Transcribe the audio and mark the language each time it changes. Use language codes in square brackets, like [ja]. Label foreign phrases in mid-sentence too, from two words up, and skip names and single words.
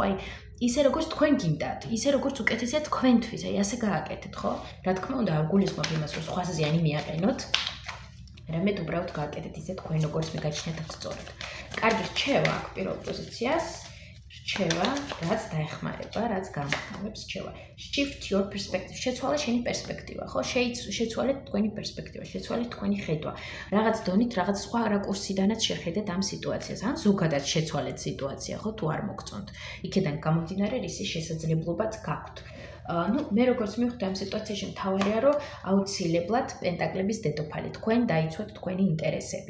[ka] აი ისე როგორც თქვენ გინდათ, ისე როგორც უკეთესია თქვენთვის, აი ასე გააკეთეთ, ხო? რა თქმა უნდა, არ გულისხმობ იმას, რომ სხვა ზიანი მიაყენოთ. რამედ უბრალოდ გააკეთეთ ისე თქვენ როგორც მიგაჩნიათ სწორად. კარგი რჩევა აქ პირველ პოზიციას, რჩევა, რაც დაეხმარება, რაც გამოხმობს რჩევა. [en] Shift your perspective. [ka] შეცვალე შენი პერსპექტივა, ხო? შეცვალეთ თქვენი პერსპექტივა, შეცვალეთ თქვენი ხედვა. რაღაც დონით, რაღაც სხვა რაკურსიდანაც შეხედეთ ამ სიტუაციას. ან ზოგადად შეცვალეთ სიტუაცია, ხო? თუ არ მოგწონთ. იქედან გამომდინარე, რისი შესაძლებლობაც გაქვთ. მე როგორც მივხვდი ამ სიტუაციაში მთავარია, რომ აუცილებლად პენტაკლების დედოფალი თქვენ დაიცვათ თქვენი ინტერესები.